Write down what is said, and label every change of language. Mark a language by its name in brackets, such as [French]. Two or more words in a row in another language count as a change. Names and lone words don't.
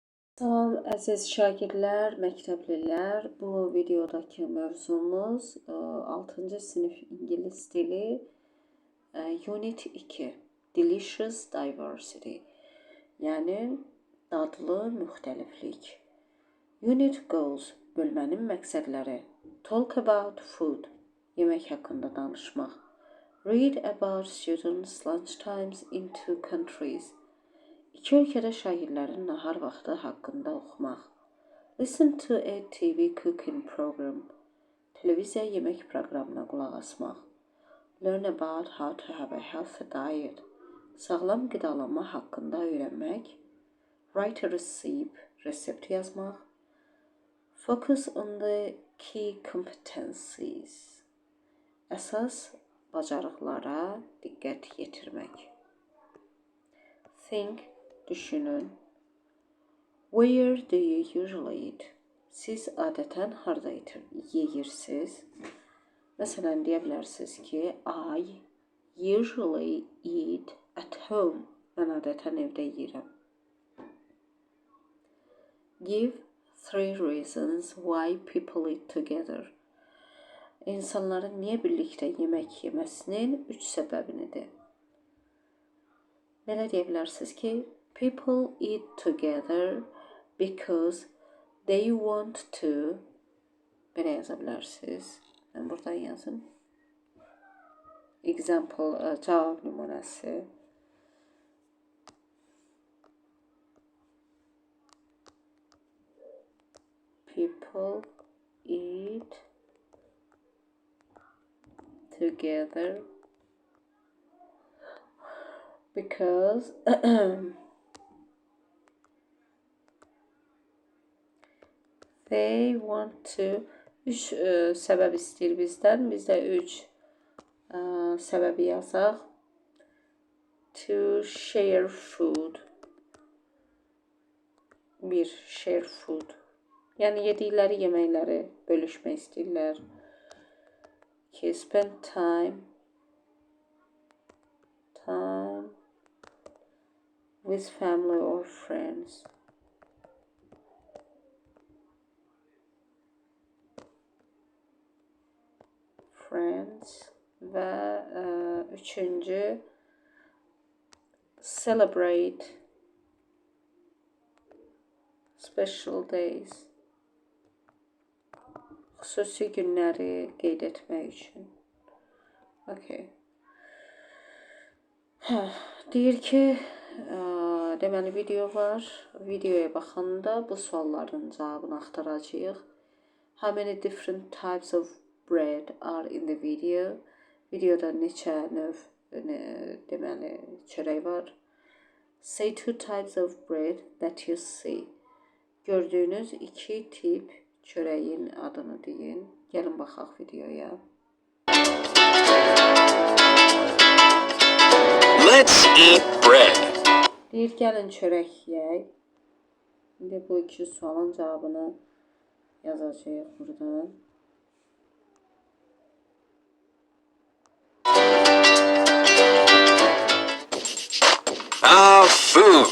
[Azerbaijani] Salam əziz şagirdlər, məktəblilər. Bu videodakı mövzumuz 6-cı sinif ingilis dili Unit 2 Delicious Diversity, yəni dadlı müxtəliflik. [English] Unit Goals [Azerbaijani] bölmənin məqsədləri: [English] Talk about food, [Azerbaijani] yemək haqqında danışmaq. [English] Read about students' lunch times in two countries. [Azerbaijani] İki ölkədə şagirdlərin nahar vaxtı haqqında oxumaq. [English] Listen to a TV cooking program. [Azerbaijani] Televiziya yemək proqramına qulaq asmaq. [English] Learn about how to have a healthy diet. [Azerbaijani] Sağlam qidalanma haqqında öyrənmək. [English] Write a recipe, [Azerbaijani] resept yazmaq. [English] Focus on the key competencies. [Azerbaijani] Əsas bacarıqlara diqqət yetirmək. Think, düşünün. [English] Where do you usually eat? [Azerbaijani] Siz adətən harda yeyirsiniz? Məsələn, deyə bilərsiniz ki, [English] I usually eat at home. [Azerbaijani] Mən adətən evdə yeyirəm. [English] Give 3 reasons why people eat together. [Azerbaijani] İnsanların niyə birlikdə yemək yeməsinin 3 səbəbini de. Belə deyə bilərsiniz ki, [English] people eat together because they want to. [Azerbaijani] Belə yaza bilərsiniz. Mən buradan yazım. Example, cavab nümunəsi. [English] People eat together because they want to. [Azerbaijani] 3 səbəb istəyir bizdən. Biz də 3 səbəbi yazaq. [English] To share food. 1. Share food. [Azerbaijani] Yəni yedikləri yeməkləri bölüşmək istəyirlər. 2. [English] Spend time with family or friends. Və 3-cü celebrate special days. [Azerbaijani] Xüsusi günləri qeyd etmək üçün. Okay. Deyir ki, deməli video var. Videoya baxanda bu sualların cavabını axtaracağıq. [English] How many different types of bread are in the video? [Azerbaijani] Videoda neçə növ deməli çörək var. [English] Say 2 types of bread that you see. [Azerbaijani] Gördüyünüz 2 tip çörəyin adını deyin. Gəlin baxaq videoya. [English] Let's eat bread. [Azerbaijani] Deyir gəlin çörək yeyək. İndi bu 2 sualın cavabını yazacağıq buradan. Food.